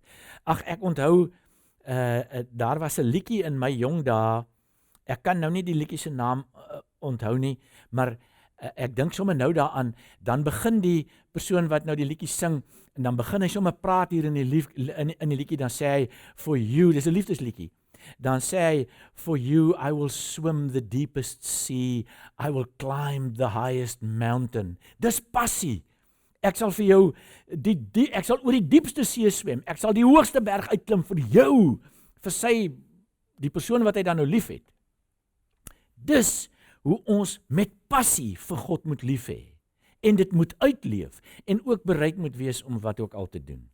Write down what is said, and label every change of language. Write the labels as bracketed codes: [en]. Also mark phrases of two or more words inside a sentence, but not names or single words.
[af] Ag, ek onthou, daar was 'n liedjie in my jong dae, ek kan nou nie die liedjie se naam onthou nie, maar ek dink sommer nou daaraan, dan begin die persoon wat nou die liedjie sing, en dan begin hy sommer praat hier in die liedjie, dan sê hy, [en] for you, [af] dis 'n liefdesliedjie, dan sê hy, [en] for you I will swim the deepest sea, I will climb the highest mountain. [af] Dis passie. Ek sal vir jou, ek sal oor die diepste see swem, ek sal die hoogste berg uitklim vir jou, vir die persoon wat hy dan nou lief het. Dis hoe ons met passie vir God moet lief hê, en dit moet uitleef, en ook bereid moet wees om wat ook al te doen.